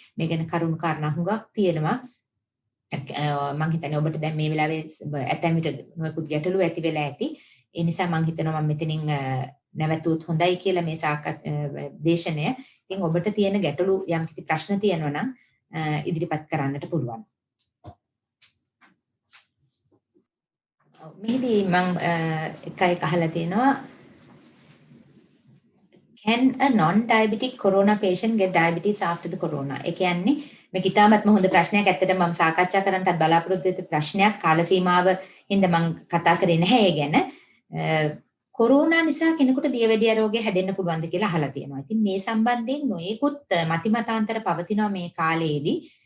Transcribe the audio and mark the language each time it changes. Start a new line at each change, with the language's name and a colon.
Sinhala: මේ ගැන කරුණු කාරණා හුඟක් තියෙනවා. මම හිතන්නේ ඔබට දැන් මේ වෙලාවේ ඇතැම් විට නොයෙකුත් ගැටලු ඇති වෙලා ඇති. ඒ නිසා මම හිතනවා මම මෙතනින් නැවතුත් හොඳයි කියලා මේ දේශනය. ඉතින් ඔබට තියෙන ගැටලු යම් කිසි ප්‍රශ්න තියෙනවා නම් ඉදිරිපත් කරන්නට පුළුවන්. මෙහිදී මම එකයි අහලා තියෙනවා
English: can a non-diabetic corona patient get diabetes after the corona?
Sinhala: ඒ කියන්නේ මේක ඉතාමත්ම හොඳ ප්‍රශ්නයක්. ඇත්තටම මම සාකච්ඡා කරන්නත් බලාපොරොත්තු වෙච්ච ප්‍රශ්නයක්. කාල සීමාව හින්දා මම කතා කරේ නැහැ ඒ ගැන. කොරෝනා නිසා කෙනෙකුට දියවැඩියා රෝගය හැදෙන්න පුළුවන්ද කියලා අහලා තියෙනවා. ඉතින් මේ සම්බන්ධයෙන් නොයෙකුත් මතිමතාන්තර පවතිනවා මේ කාලයේදී.